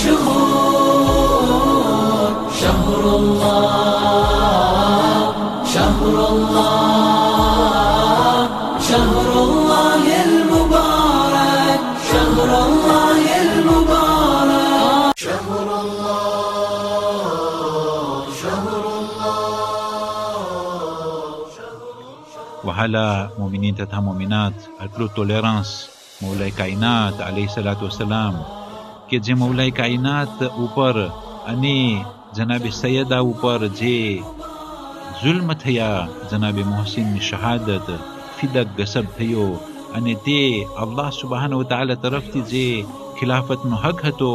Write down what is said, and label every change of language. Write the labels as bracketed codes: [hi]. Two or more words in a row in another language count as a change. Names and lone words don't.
[ar] الشهور شهر الله شهر الله شهر الله المبارك شهر الله المبارك شهر الله شهر الله Wahai mukminin tथा मुमिनात, [gu] આટલું ટોલરન્સ મૌલાએ કાયનાત [ar] عليه الصلاة والسلام [gu] કે જે મૌલાએ કાયનાત ઉપર અને જનાબે સૈયદા ઉપર જે જુલ્મ થયા, જનાબે મોહસિનની શહાદત, ફિદક ગસબ થયો અને તે [ar] الله سبحانه وتعالى [gu] તરફથી જે ખિલાફતનો હક હતો,